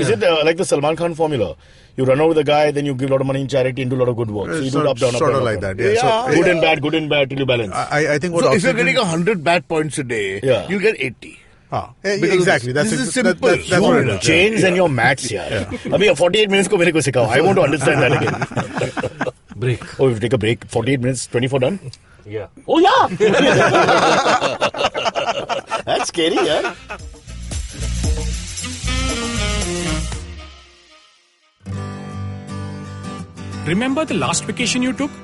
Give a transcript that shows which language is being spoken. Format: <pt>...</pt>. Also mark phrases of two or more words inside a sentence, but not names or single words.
<en>Is it like the Salman Khan formula? You run over the guy, then you give a lot of money in charity and do a lot of good work. So you do it up, down, up, Sort down, of up, like down. that, yeah. So- Good and bad till you balance. I think what So if you're oxygen- getting 100 bad points a day, Yeah. you get 80. Because exactly. That's this is ex- simple. That's what it You is. change and your maths, yaar.</en> <hi>अभी 48 minutes को मेरे को सिखाओ.</hi> <en>I want to understand that again. Break. Oh, we take a break. 48 minutes, 24 done? Yeah. Oh, yeah! That's scary, yeah. Remember the last vacation you took?</en>